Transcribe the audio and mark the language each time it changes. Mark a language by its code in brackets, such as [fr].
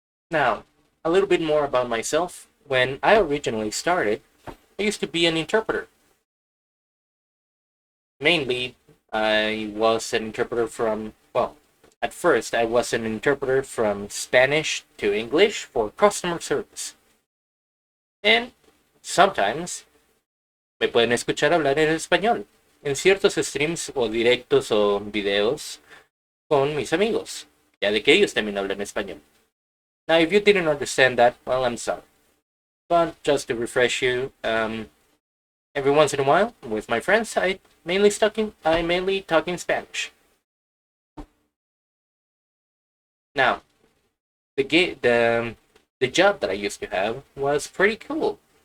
[en] Now, a little bit more about myself. When I originally started, I used to be an interpreter. Mainly, I was an interpreter from, well, at first I was an interpreter from Spanish to English for customer service. And sometimes [es] me pueden escuchar hablar en español en ciertos streams o directos o videos con mis amigos, ya de que ellos también hablan español. [en] Now, if you didn't understand that, well, I'm sorry. But just to refresh you, every once in a while with my friends, I mainly talk in Spanish. Now, the job that I used to have was pretty cool.